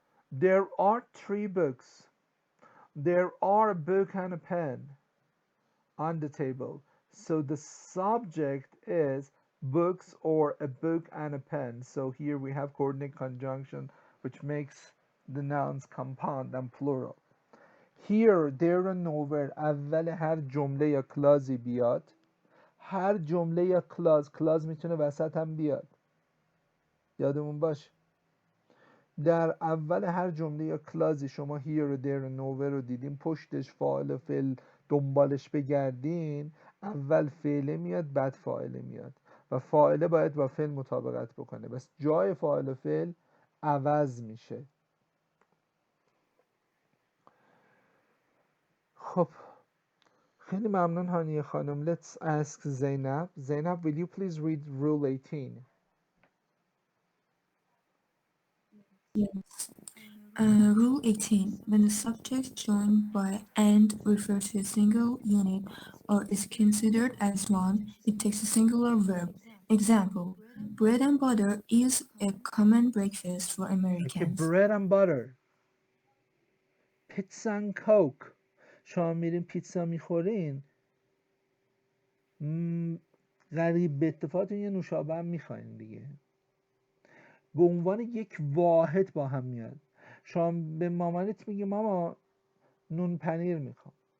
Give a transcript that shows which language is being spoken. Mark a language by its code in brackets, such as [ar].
[en] There are 3 books. There are a book and a pen on the table. So the subject is books or a book and a pen. So here we have coordinate conjunction which makes the nouns compound and plural. Here, there and nowhere [fa] اول هر جمله یا کلازی بیاد. هر جمله یا کلاز میتونه وسط هم بیاد. یادمون باشه در اول هر جمله یا کلازی شما here و there و nowhere رو دیدین پشتش فاعل و فعل دنبالش بگردین اول فعله میاد بعد فاعله میاد و فاعله باید با فعل مطابقت بکنه بس جای فاعل و فعل عوض میشه. خب خیلی ممنون هانیه خانم. [en] Let's ask Zainab. Zainab, will you please read rule 18? Yes. Rule 18. When the subject joined by and refers to a single unit or is considered as one, it takes a singular verb. Example, bread and butter is a common breakfast for Okay, Americans. bread and butter. Pizza and coke. [fa] شما میرین پیتزا میخورین غریب به اتفاقتون یه نوشابه هم میخواین دیگه. به عنوان یک واحد با هم میاد. شما به مامانت میگی ماما نون پنیر میخوام.